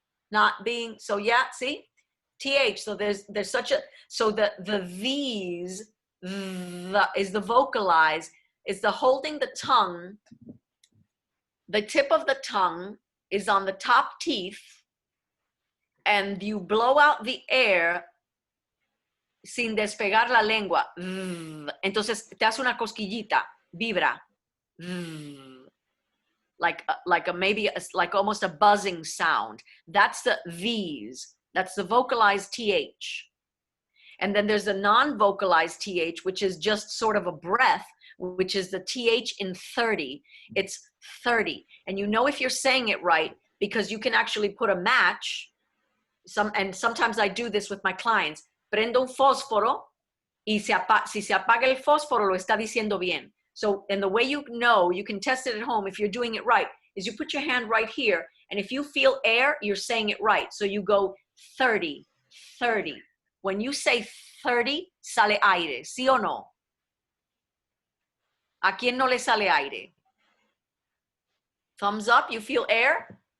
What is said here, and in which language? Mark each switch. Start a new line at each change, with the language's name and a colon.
English: Not being, so yeah, see? TH, so there's such a, so the V's, is the vocalized, is the holding the tongue, the tip of the tongue is on the top teeth, and you blow out the air
Spanish: sin despegar la lengua. Entonces te hace una cosquillita, vibra.
English: Like almost a buzzing sound. That's the V's. That's the vocalized TH. And then there's a non-vocalized TH, which is just sort of a breath, which is the TH in 30. It's 30. And you know if you're saying it right, because you can actually put a match. And sometimes I do this with my clients.
Spanish: Prendo un fósforo y si se apaga el fósforo, lo está diciendo bien.
English: So, and the way you know, you can test it at home if you're doing it right, is you put your hand right here, and if you feel air, you're saying it right. So you go 30, 30. When you say 30,
Spanish: sale aire, sí o no? ¿A quién no le sale aire?
English: Thumbs up, you feel air?